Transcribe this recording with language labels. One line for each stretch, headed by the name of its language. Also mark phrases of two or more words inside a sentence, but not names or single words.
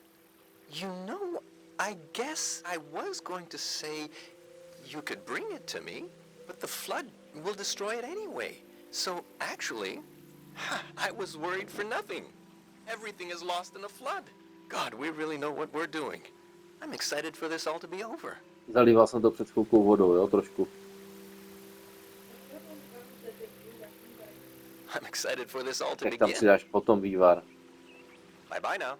English: You know, I guess I was going to say you could bring it to me, but the flood will destroy it anyway. So actually, I was worried for nothing. Everything is lost in a flood. God, we really know what we're doing. I'm excited for this all to be over.
Czech: Zalíval jsem to před chvilkou vodou, jo, trošku.
English: I'm excited for this all to
Czech: Tak tam
English: begin.
Czech: přidáš potom vývar.
English: Bye bye now.